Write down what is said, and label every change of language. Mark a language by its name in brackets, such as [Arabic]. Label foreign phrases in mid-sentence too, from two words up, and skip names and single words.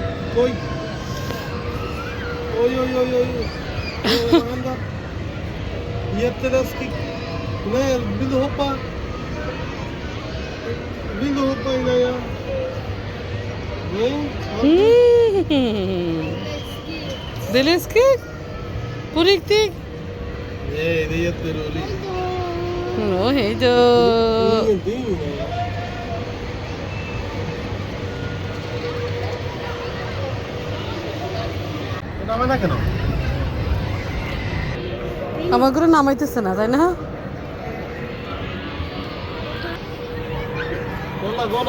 [Swedish] Oi. Oi, oi, oi, oi. Anda. Jätteläskigt. Nej, vill du hoppa? Vill du hoppa innan jag... Nej? Det är läskigt. På riktigt? Nej, det är jätteroligt. Ja, hej då. Ingenting. [Bangla] এটা হবে না কেন? আমাগুলো নামাইতেছে না, তাই না? বলা বলা।